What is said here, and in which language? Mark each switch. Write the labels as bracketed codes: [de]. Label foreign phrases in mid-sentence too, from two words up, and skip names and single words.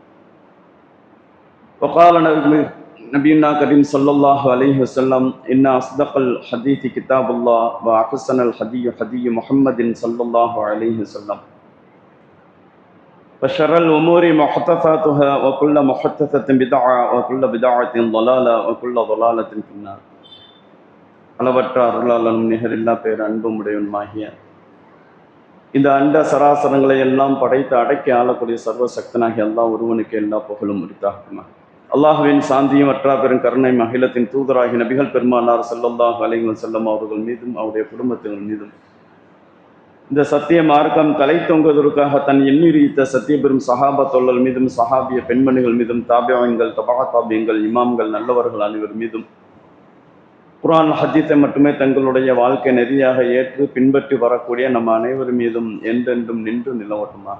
[ar] وقال نبينا كريم صلى الله عليه وسلم إن أصدق الحديث كتاب الله وأحسن الحديث حديث محمد صلى الله عليه وسلم وشر الأمور محدثاتها وكل محدثة بدعة وكل بدعة ضلالة وكل ضلالة في النار. [ta] அளவற்ற அருளாளனும் நிகரில்லா பேர் அன்பும் உடையவனுமாகிய இந்த அண்ட சராசரங்களை எல்லாம் படைத்து அடக்கி ஆளக்கூடிய சர்வ சக்தனாகி அல்லாஹ் ஒருவனுக்கு எல்லா புகழும் உரித்தாகுமா. அல்லாஹுவின் சாந்தியும் அற்றா பெரும் கருணை அகிலத்தின் தூதராகி நபிகள் பெருமானார் [ar] صلى الله عليه وسلم [ta] அவர்கள் மீதும் அவருடைய குடும்பத்தினர் மீதும் இந்த சத்திய மார்க்கம் தலை தொங்குவதற்காக தன் எண்ணிறித்த சத்திய பெரும் சஹாபா தொல்லல் மீதும் சஹாபிய பெண்மணிகள் மீதும் தாபியங்கள் தபா தாபியங்கள் இமாம்கள் நல்லவர்கள் அனைவர் மீதும் குர்ஆன் ஹதீஸை மட்டுமே தங்களுடைய வாழ்க்கை நெறியாக ஏற்று பின்பற்றி வரக்கூடிய நம்ம அனைவர் மீதும் என்றென்றும் நின்று நிலவட்டுமாக.